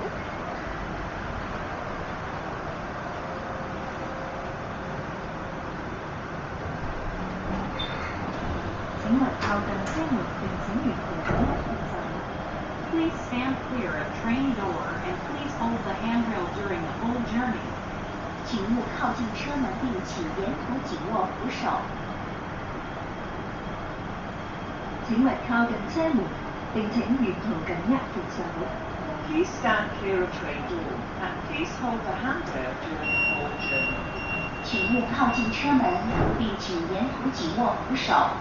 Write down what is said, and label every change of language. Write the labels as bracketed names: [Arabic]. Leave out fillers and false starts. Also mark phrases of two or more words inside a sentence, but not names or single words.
[Chinese] 请勿靠近車門並請沿途緊握扶手。 [English] Please stand clear of train door and please hold the handrail during the whole journey. [Chinese] 请勿靠近車門並請沿途緊握扶手。請勿靠近車門，並請沿途緊握扶手。 [English] Please stand clear of train door and please hold the handrail during the whole journey. [Chinese] 请勿靠近車門，並請沿途緊握扶手。